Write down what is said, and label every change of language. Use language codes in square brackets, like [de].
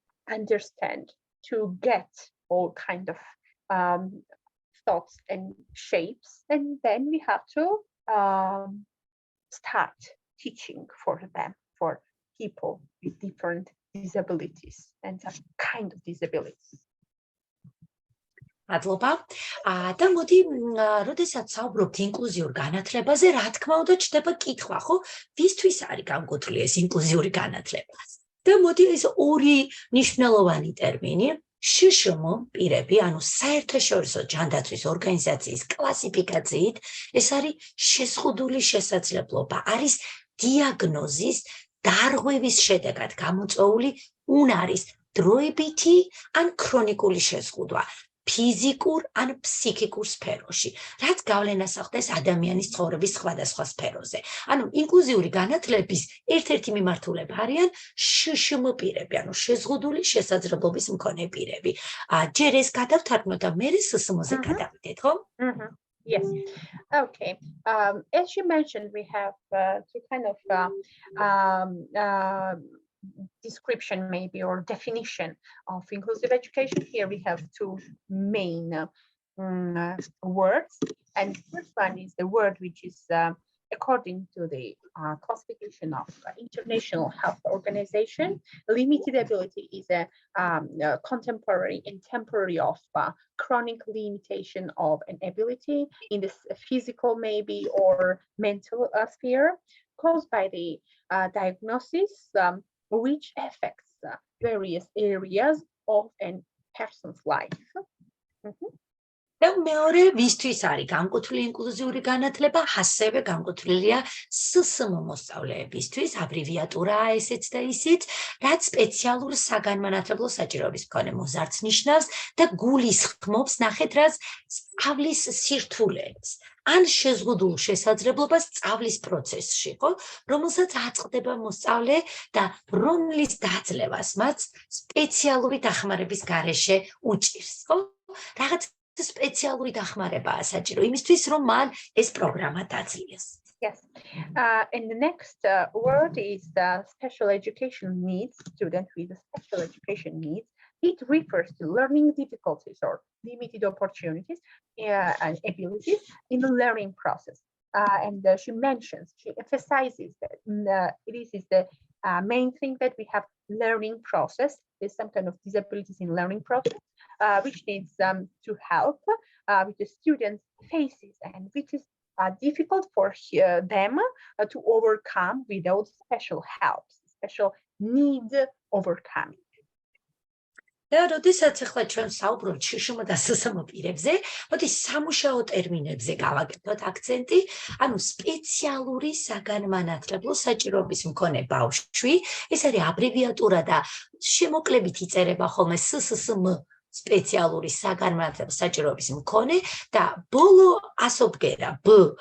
[en] understand, to get all kind of thoughts and shapes, and then we have to start teaching for them, for people with different disabilities and some kind of disabilities. [ka] მადლობა. და მოდი, როდესაც საუბრობთ ინკლუზიურ განათლებაზე, რა თქმა უნდა, ჩდება კითხვა, ხო? ვისთვის არის განკუთვნილი ეს ინკლუზიური განათლება? და მოდი ეს ორი მნიშვნელოვანი ტერმინი შშმ პირები, ანუ საერთაშორისო ჯანდაცვის ორგანიზაციის კლასიფიკაციით, ეს არის შეზღუდული შესაძლებლობა, არის დიაგნოზის დარღვევის შედეგად გამოწვეული უნარის დროებითი ან ქრონიკული შეზღუდვა. ფიზიკურ ან ფსიქიკურ სფეროში, რაც გავლენას ახდენს ადამიანის ცხოვრების სხვადასხვა სფეროზე. ანუ ინკლუზიური განათლების ერთ-ერთი მიმართულება არიან შშმ პირები, ანუ შეზღუდული შესაძლებლობის მქონე პირები. ჯერ ეს გადავთარგმნოთ და მე სსმ-ზე გადავიდეთ, ხო? [en] Yes. Okay. As you mentioned, we have two kind of description maybe or definition of inclusive education. Here we have two main words, and the first one is the word which is according to the classification of International Health Organization. Limited ability is a contemporary and temporary of chronic limitation of an ability in the physical maybe or mental sphere caused by the diagnosis which affects various areas of a person's life. [ka] და მეორე ვისთვის არის განკუთვნილი ინკლუზიური განათლება, ასევე განკუთვნილია სსმ მოსწავლეებისთვის, აბრევიატურაა ესეც და ისიც, რაც სპეციალურ საგანმანათლებლო საჭიროების მქონე მოზარდს ნიშნავს და გულისხმობს ნახეთ რაც სწავლის სირთულეებს. ან შეზღუდულ შესაძლებლობას სწავლის პროცესში, ხო? რომელსაც აწყდება მოსწავლე და რომლის დაძლევას მას სპეციალური დახმარების გარეშე უჭირს, ხო? რაღაც სპეციალური დახმარებაა საჭირო იმისთვის, რომ მან ეს პროგრამა დაძლიეს. [en] Yes. And the next word is special education needs, student with special education needs. It refers to learning difficulties or limited opportunities and abilities in the learning process. And she emphasizes that this is the main thing that we have learning process. There's some kind of disabilities in learning process, which needs to help with the students' faces and which is difficult for them to overcome without special help, special need overcoming. [ka] და როდესაც ახლა ჩვენ საუბრობთ შშმ და სსმ პირებზე, მოდი სამუშაო ტერმინებზე გავაკეთოთ აქცენტი, ანუ სპეციალური საგანმანათლებლო საჭიროების მქონე ბავშვი, ეს არის აბრევიატურა და შემოკლებით იწერება ხოლმე სსმ სპეციალური საგანმანათლებლო საჭიროების მქონე და ბოლო ასობგერა ბ